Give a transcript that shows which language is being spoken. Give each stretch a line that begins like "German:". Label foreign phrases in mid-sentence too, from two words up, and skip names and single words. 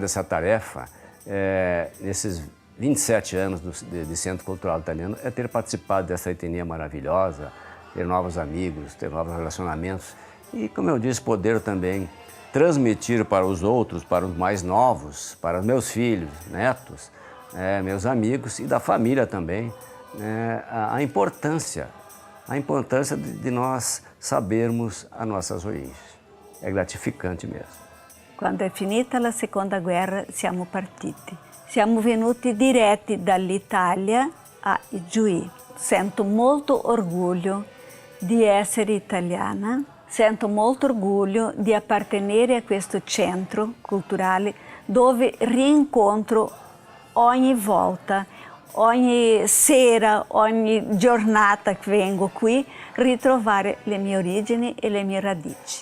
Portuguese: essa tarefa nesses 27 anos de Centro Cultural Italiano, é ter participado dessa etnia maravilhosa, ter novos amigos, ter novos relacionamentos e, como eu disse, poder também transmitir para os outros, para os mais novos, para os meus filhos, netos, meus amigos e da família também, a importância de nós sabermos as nossas origens. É gratificante mesmo.
Italian: Quando è finita la seconda guerra siamo partiti. Siamo venuti diretti dall'Italia a Ijuí. Sento molto orgoglio di essere italiana, sento molto orgoglio di appartenere a questo centro culturale dove rincontro ogni volta, ogni sera, ogni giornata che vengo qui, ritrovare le mie origini e le mie radici.